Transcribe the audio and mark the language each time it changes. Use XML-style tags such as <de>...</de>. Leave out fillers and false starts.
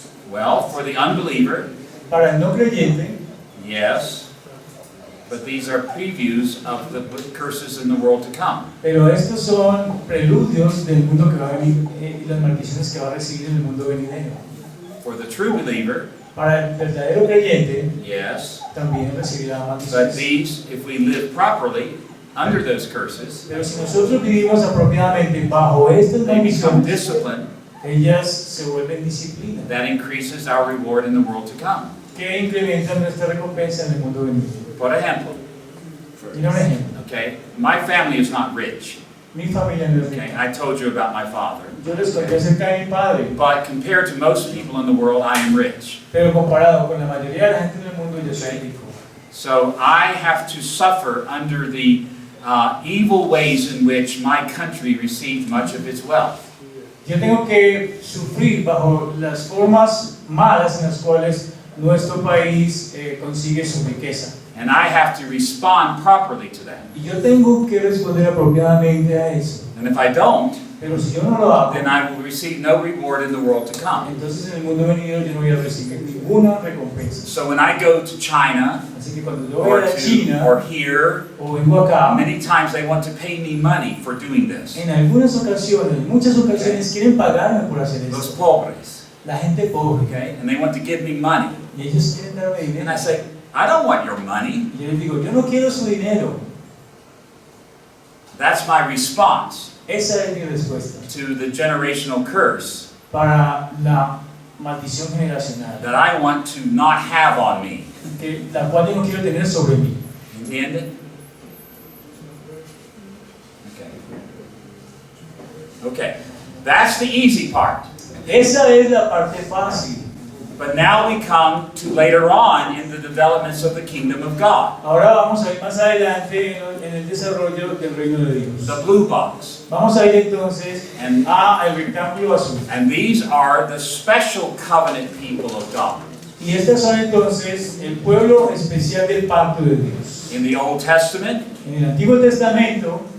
<en>Well, for the unbeliever,</en> <es>Para el no creyente,</es> <en>yes. But these are previews of the curses in the world to come.</en> <es>pero estos son preludios del mundo que va a venir y las maldiciones que va a recibir en el mundo venidero.</es> <en>For the true believer,</en> <es>Para el verdadero creyente,</es> <en>yes.</en> <es>también recibirá</es> <en>But</en> <es>maldiciones.</es> <en>these, if we live properly under those curses,</en> <es>Pero si nosotros vivimos apropiadamente bajo estas</es> <en>they become</en> <es>maldiciones,</es> <en>discipline</en> <es>ellas se vuelven disciplina,</es> <en>that increases our reward in the world to come.</en> <es>que incrementan nuestra recompensa en el mundo venidero.</es> <en>For example,</en> <es>Mira un ejemplo.</es> <en>okay, my family is not rich.</en> <es>Mi familia no es</es> <en>Okay,</en> <es>rica.</es> <en>I told you about my father.</en> <es>Yo les conté acerca de mi padre,</es> <en>But compared to most people in the world, I am rich.</en> <es>pero comparado con la mayoría de la gente en el mundo, yo soy rico.</es> <en>So I have to suffer under the evil ways in which my country received much of its wealth.</en> <es>Yo tengo que sufrir bajo las formas malas en las cuales nuestro país consigue su riqueza.</es> <en>And I have to respond properly to that.</en> <es>Y yo tengo que responder apropiadamente a eso.</es> <en>And if I don't,</en> <es>Pero si yo no lo hago,</es> <en>then I will receive no reward in the world to come.</en> <es>entonces en el mundo venidero yo no voy a recibir ninguna recompensa.</es> <en>So when I go to China</en> <es>Así que cuando yo</es> <en>or</en> <es>voy a China</es> <en>here,</en> <es>o vengo acá,</es> <en>many times they want to pay me money for doing this.</en> <es>en algunas ocasiones, en muchas ocasiones quieren pagarme por hacer Los eso. pobres, La gente pobre.</es> <en>okay? And they want to give me money.</en> <es>Y ellos quieren darme</es> <en>And</en> <es>dinero.</es> <en>I say, I don't want your money.</en> <es>Y yo les digo, yo no quiero su dinero.</es> <en>That's my response</en> <es>Esa es mi respuesta</es> <en>to the generational curse</en> <es>para la maldición generacional,</es> <en>that I want to not have on me.</en> <es>la cual yo no quiero tener sobre mí. ¿Entienden?</es> <en>Okay. Okay. That's the easy part.</en> <es>Esa es la parte fácil.</es> <en>But now we come to later on in the developments of the kingdom of God.</en> <es>Ahora vamos a ir más adelante en el desarrollo del reino de Dios.</es> <en>The blue box.</en> <es>Vamos a ir entonces</es> <en>And,</en> <es>a el rectángulo azul.</es> <en>and these are the special covenant people of God.</en> <es>Y estas son entonces el pueblo especial del pacto de Dios.</es> <en>In the Old Testament,</en> <es>En el Antiguo Testamento,</es>